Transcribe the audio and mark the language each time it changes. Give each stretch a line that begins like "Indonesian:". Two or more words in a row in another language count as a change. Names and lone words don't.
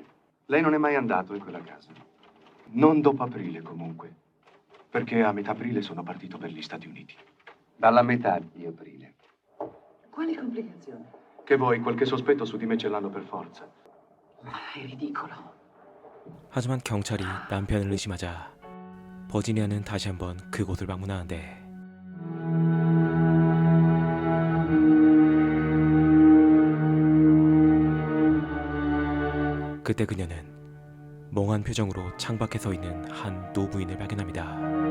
Italian: Lei non è mai andato in quella casa? Non dopo aprile, comunque. Perché a metà aprile sono partito per gli Stati Uniti. Dalla metà di aprile. Quali complicazioni? Che voi, qualche sospetto su di me ce l'hanno per forza. È ridicolo.
Korean: 하지만 경찰이 남편을 의심하자 버지니아는 다시 한번 그곳을 방문하는데 그때 그녀는 멍한 표정으로 창밖에 서 있는 한 노부인을 발견합니다.